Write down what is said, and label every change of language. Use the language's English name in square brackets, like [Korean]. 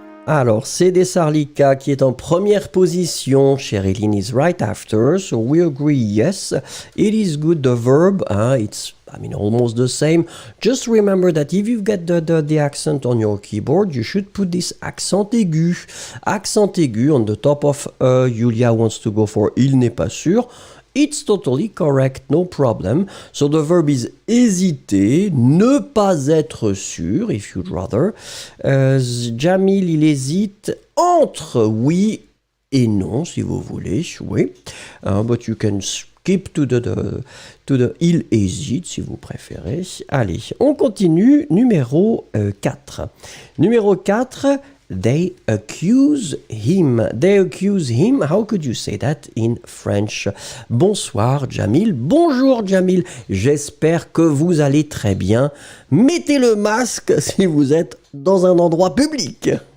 [French] Alors, c'est Desarlica qui est en première position. [English] Sherilyn is right after, so we agree, yes. It is good, the verb, it's, almost the same. Just remember that if you've got the accent on your keyboard, you should put this accent aigu. Accent aigu on the top of Julia wants to go for [French] il n'est pas sûr. [English] It's totally correct, no problem. So the verb is hésiter, [French] ne pas être sûr, [English] if you'd rather. [French] Jamil, il hésite entre oui et non, si vous voulez, oui. [English] But you can skip to the il hésite, [French] si vous préférez. Allez, on continue. Numéro 4. [English] Numéro 4. They accuse him. They accuse him. How could you say that in French? [French] Bonsoir Jamil. Bonjour Jamil. J'espère que vous allez très bien. Mettez le masque si vous êtes dans un endroit public.